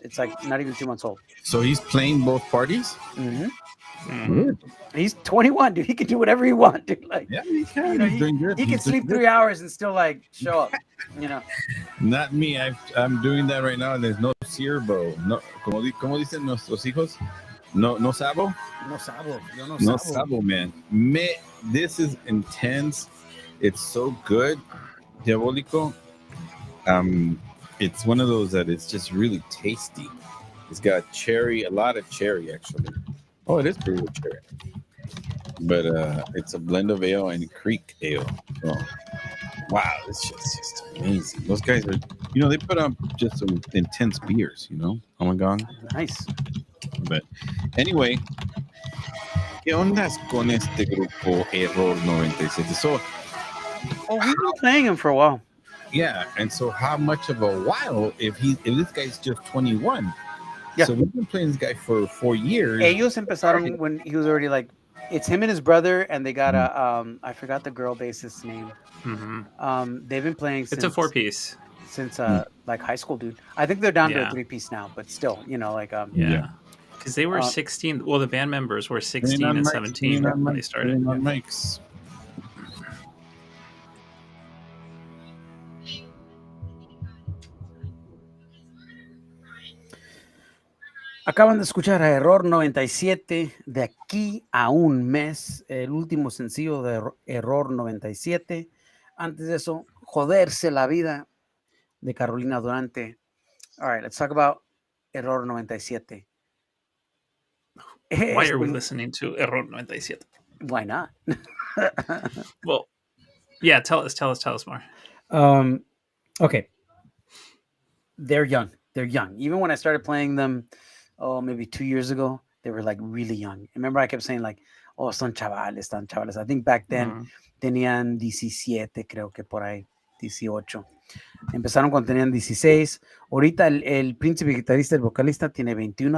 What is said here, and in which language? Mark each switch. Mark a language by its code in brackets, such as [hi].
[en] It's like not even 2 months old. So he's playing both parties? Mhm. He's 21, dude. He can do whatever he wants, dude. Like, Yeah, he can. you know, He's doing good. he can He's doing sleep good. 3 hours and still like show up. You know. Not me. I'm doing that right now, and there's no siervo. [es] No, como dicen nuestros hijos? No sabo? No sabo. Yo no No sabo. [en] sabo, man. This is intense. It's so good. Diabolico. It's one of those that it's just really tasty. It's got cherry, a lot of cherry actually. Oh, it is pretty good cherry. But it's a blend of ale and Creek ale. So, wow, it's just amazing. Those guys are, they put out just some intense beers, Oh my god. Nice. But anyway, [es] ¿qué ondas con este grupo Error 97? [en] So, we've been playing him for a while. yeah, and so how much of a while if this guy's just 21? Yeah. So we've been playing this guy for 4 years. [es] Ellos empezaron [en] when he was already like, it's him and his brother, and they got a I forgot the girl bassist's name. Mhm. They've been playing It's a 4-piece. since like high school, dude. I think they're down to a Yeah. 3-piece now, but still, like Yeah. Because they were 16. Well, the band members were 16 and 17 when they started. On mics. [es] Acaban de escuchar a Error 97, De aquí a un mes, el último sencillo de Error 97. Antes de eso, Joderse la vida, de Carolina Durante. [en] All right, let's talk about Error 97. Why are we listening to Error 97? Why not? Well, yeah, tell us more. Okay. They're young. Even when I started playing them, maybe 2 years ago, they were like really young. Remember I kept saying like, [es] son chavales. [en] I think back then [es] tenían 17, creo que por ahí, 18. Empezaron cuando tenían 16. Ahorita el príncipe guitarrista, el vocalista, tiene 21.